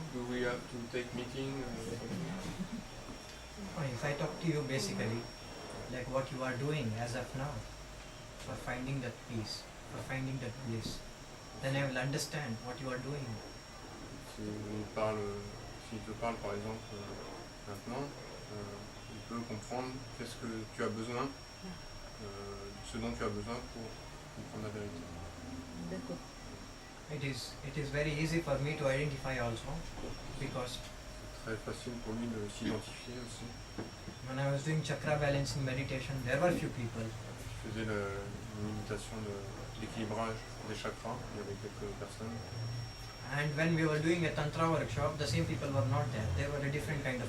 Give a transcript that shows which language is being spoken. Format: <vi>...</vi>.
<en>Do we have to take meeting? If I talk to you basically, like what you are doing as of now, for finding that peace, for finding that bliss, then I will understand what you are doing.</en> <fr>S'il te parle par exemple maintenant, il peut comprendre qu'est-ce que tu as besoin, ce dont tu as besoin pour comprendre la vérité. D'accord.</fr> <en>It is very easy for me to identify also, because</en> <fr>C'est très facile pour lui de s'identifier aussi.</fr> <en>when I was doing chakra balancing meditation, there were few people.</en> <fr>Je faisais une méditation d'équilibrage des chakras, il y avait quelques personnes.</fr> <en>And when we were doing a tantra workshop, the same people were not there. They were a different kind of</en>